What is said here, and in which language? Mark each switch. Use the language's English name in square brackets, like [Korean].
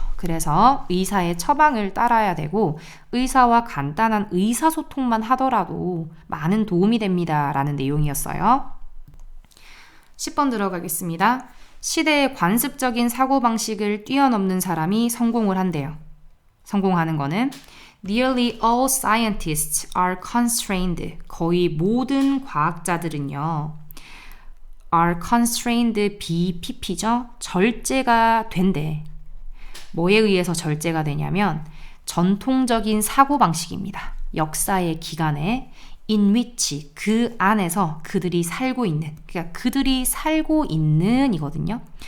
[Korean] 그래서 의사의 처방을 따라야 되고 의사와 간단한 의사소통만 하더라도 많은 도움이 됩니다. 라는 내용이었어요. 10번 들어가겠습니다. 시대의 관습적인 사고방식을 뛰어넘는 사람이 성공을 한대요. 성공하는 거는 [English] Nearly all scientists are constrained. [Korean] 거의 모든 과학자들은요. [English] are constrained [Korean] BPP죠. 절제가 된대. 뭐에 의해서 절제가 되냐면 전통적인 사고방식입니다. 역사의 기간에 [English] in which [Korean] 그 안에서 그들이 살고 있는, 그러니까 그들이 살고 있는 이거든요.